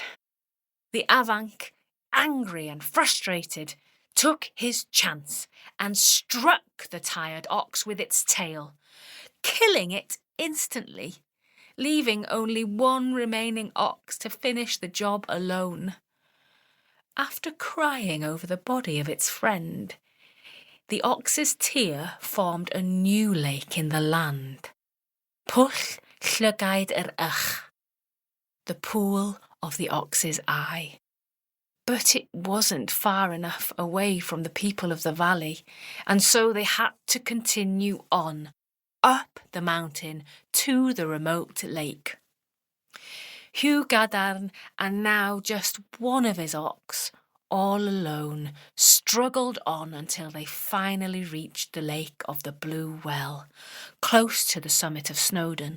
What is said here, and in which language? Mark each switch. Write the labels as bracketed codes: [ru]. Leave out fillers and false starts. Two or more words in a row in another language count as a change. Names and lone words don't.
[en] The Afanc, angry and frustrated, took his chance and struck the tired ox with its tail, killing it instantly, leaving only one remaining ox to finish the job alone. After crying over the body of its friend, the ox's tear formed a new lake in the land. [cy] Pwll llygaid yr ych, [en] the pool of the ox's eye. But it wasn't far enough away from the people of the valley, and so they had to continue on, up the mountain to the remote lake. Hugh Gadarn, and now just one of his ox, all alone, struggled on until they finally reached the Lake of the Blue Well, close to the summit of Snowdon.